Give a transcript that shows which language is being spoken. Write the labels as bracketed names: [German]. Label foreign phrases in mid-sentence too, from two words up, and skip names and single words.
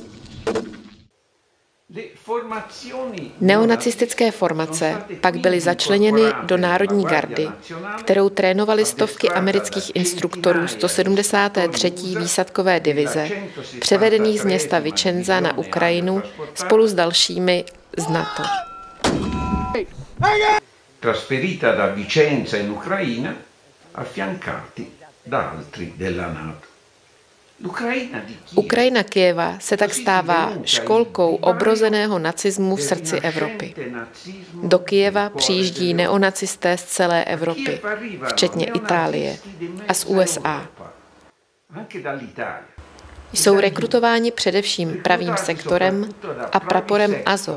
[Czech] Neonacistické formace pak byly začleněny do Národní gardy, kterou trénovaly stovky amerických instruktorů 173. výsadkové divize, převedených z města Vicenza na Ukrajinu spolu s dalšími z NATO. [Italian] Trasferita da Vicenza in Ucraina, affiancati da altri della NATO. [Czech] Ukrajina Kyjeva se tak stává školkou obrozeného nacismu v srdci Evropy. Do Kyjeva přijíždí neonacisté z celé Evropy, včetně Itálie a z USA. Jsou rekrutováni především pravým sektorem a praporem Azov.